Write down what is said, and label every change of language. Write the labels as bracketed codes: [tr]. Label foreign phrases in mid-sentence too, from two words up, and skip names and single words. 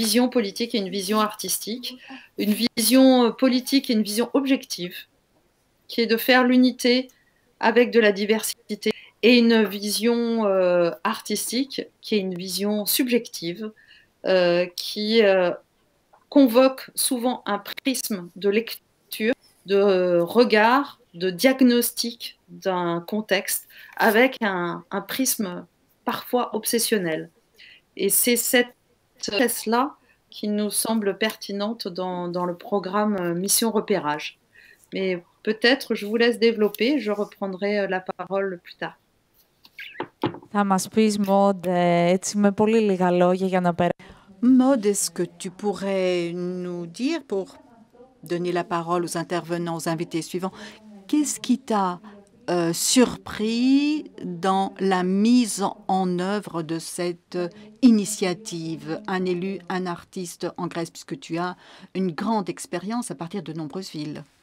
[fr] vision politique et une vision artistique, une vision politique et une vision objective, qui est de faire l'unité avec de la diversité, et une vision artistique, qui est une vision subjective, qui convoque souvent un prisme de lecture, de regard, de diagnostic d'un contexte, avec un prisme parfois obsessionnel. Et c'est cette pièce-là qui nous semble pertinente dans le programme Mission Repérage. Mais peut-être, je vous laisse développer, je reprendrai la parole plus tard. [el] Θα μας πεις, Maud, έτσι με πολύ λίγα λόγια για να περάσουμε. [fr] Maud, est-ce que tu pourrais nous dire, pour donner la parole aux intervenants, aux invités suivants, qu'est-ce qui t'a surpris dans la mise en œuvre de cette initiative? Un élu, un artiste en Grèce, puisque tu as une grande expérience à partir de nombreuses villes.